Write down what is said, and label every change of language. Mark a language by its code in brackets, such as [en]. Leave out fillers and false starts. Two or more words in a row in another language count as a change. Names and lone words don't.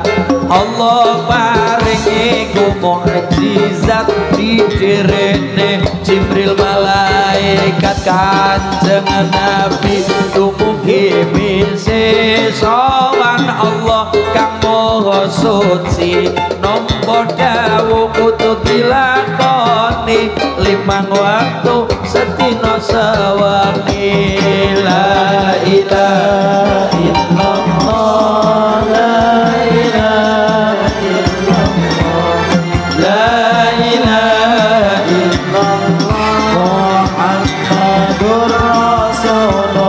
[jv] Allah paringi ku mukjizat didirene Jibril malaikat kanjeng Nabi dumugi misi sowan Allah kang maha suci, nampa dawuh kudu dilakoni limang waktu sedina sewengi. [ar] لا إله إلا الله، لا إله إلا الله, لا إله إلا الله، محمد رسول الله.